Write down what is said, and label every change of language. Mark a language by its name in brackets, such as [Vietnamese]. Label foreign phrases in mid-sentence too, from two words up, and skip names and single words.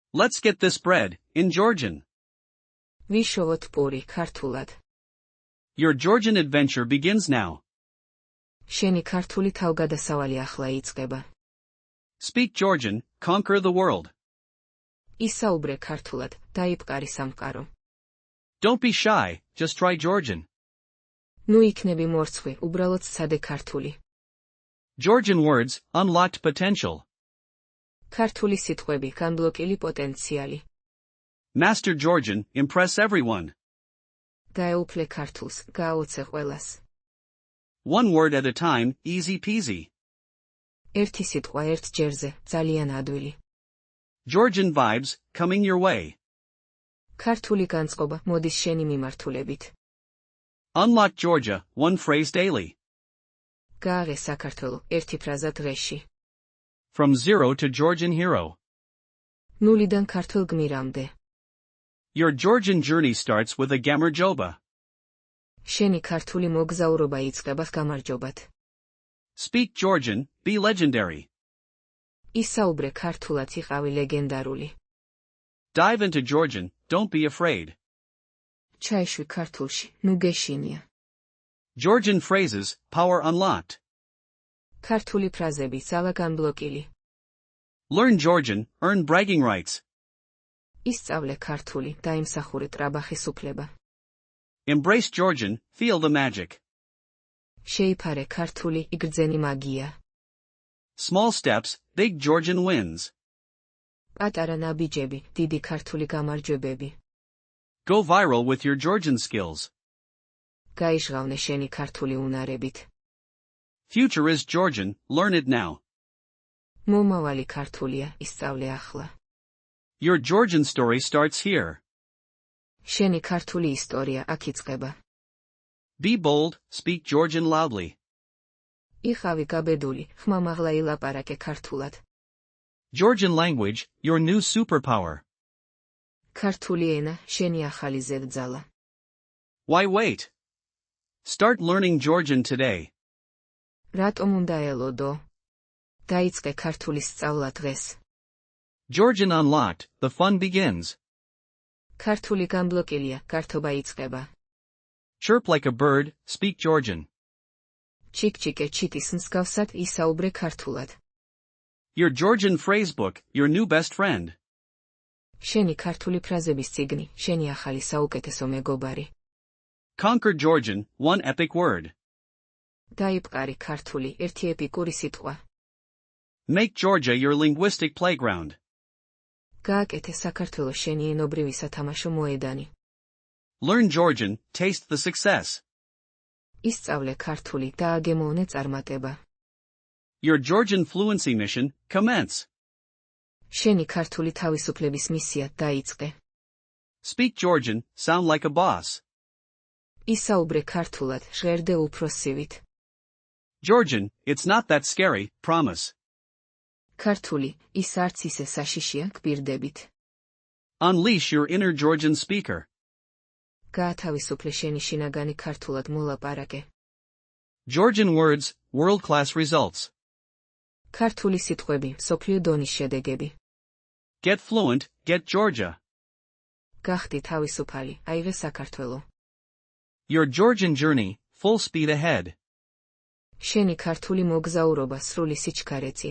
[English] Let's get this bread, in Georgian. [Georgian] ვიშოვოთ პური ქართულად. [English] Your Georgian adventure begins now. [Georgian] შენი ქართული თავგადასავალი ახლა იწყება. [English] Speak Georgian, conquer the world. [Georgian] ისაუბრე ქართულად, დაიპყარი სამყარო. [English] Don't be shy, just try Georgian. [Georgian] ნუ იქნები მორცხვი, უბრალოდ სცადე ქართული. [English] Georgian words, unlocked potential. [Georgian] ქართული სიტყვები, განბლოკილი პოტენციალი. [English] Master Georgian, impress everyone. [Georgian] გაეუფლე ქართულს, გააოცე ყველას. [English] One word at a time, easy peasy. [Georgian] ერთი სიტყვა ერთ ჯერზე, ძალიან ადვილი. [English] Georgian vibes, coming your way. [Georgian] ქართული განწყობა, მოდის შენი მიმართულებით. [English] Unlock Georgia, one phrase daily. [Georgian] გააღე საქართველო, ერთი ფრაზა დღეში. [English] From zero to Georgian hero. [Georgian] ნულიდან ქართულ გმირამდე. [English] Your Georgian journey starts with a gamarjoba. [Georgian] შენი ქართული მოგზაურობა იწყება გამარჯობად. [English] Speak Georgian, be legendary. [Georgian] ისაუბრე ქართულად, იყავი ლეგენდარული. [English] Dive into Georgian, don't be afraid. [Georgian] ჩაიშვი ქართულში, ნუ გეშინია. [English] Georgian phrases, power unlocked. [Georgian] ქართული ფრაზები, ძალა განბლოკილი. [English] Learn Georgian, earn bragging rights. [Georgian] ისწავლე ქართული, დაიმსახურე ტრაბახის უფლება. [English] Embrace Georgian, feel the magic. [Georgian] შეიფარე ქართული, იგრძენი მაგია. [English] Small steps, big Georgian wins. [Georgian] პატარა ნაბიჯები, დიდი ქართული გამარჯვებები. [English] Go viral with your Georgian skills. [Georgian] გაიჟღავნე შენი ქართული უნარებით. [English] Future is Georgian, learn it now. [Georgian] მომავალი ქართულია, ისწავლე ახლა. [English] Your Georgian story starts here. [Georgian] შენი ქართული ისტორია აქ იწყება. [English] Be bold, speak Georgian loudly. [Georgian] იყავი გაბედული, ხმამაღლა ილაპარაკე ქართულად. [English] Georgian language, your new superpower. [Georgian] ქართული ენა, შენი ახალი ზედძალა. [English] Why wait? Start learning Georgian today. [Georgian] რატომ უნდა ელოდო? დაიწყე ქართულის სწავლა დღეს. [English] Georgian unlocked, the fun begins. [Georgian] ქართული განბლოკილია, გართობა იწყება. [English] Chirp like a bird, speak Georgian. [Georgian] ჩიკ-ჩიკე ჩიტის მსგავსად ისაუბრე ქართულად. [English] Your Georgian phrasebook, your new best friend. [Georgian] შენი ქართული ფრაზების წიგნი, შენი ახალი საუკეთესო მეგობარი. [English] Conquer Georgian, one epic word. [Georgian] დაიპყარი ქართული, ერთი ეპიკური სიტყვა. [English] Make Georgia your linguistic playground. [Georgian] გააკეთე საქართველოს შენი ენობრივი სათამაშო მოედანი. [English] Learn Georgian, taste the success. [Georgian] ისწავლე ქართული, დააგემოვნე წარმატება. [English] Your Georgian fluency mission, commence. [Georgian] შენი ქართული თავისუფლების მისია დაიწყე. [English] Speak Georgian, sound like a boss. [Georgian] ისაუბრე ქართულად, ჟღერდე უფროსივით. [English] Georgian, it's not that scary, promise. [Georgian] ქართული, ის არც ისე საშიშია, გვირდებით. [English] Unleash your inner Georgian speaker. [Georgian] გაათავისუფლე შენი შინაგანი ქართულად მოლაპარაკე. [English] Georgian words, world-class results. [Georgian] ქართული სიტყვები, მსოფლიო დონის შედეგები. [English] Get fluent, get Georgia. [Georgian] გახდი თავისუფალი, აიღე საქართველო. [English] Your Georgian journey, full speed ahead. [Georgian] შენი ქართული მოგზაურობა სრული სიჩქარე წინ.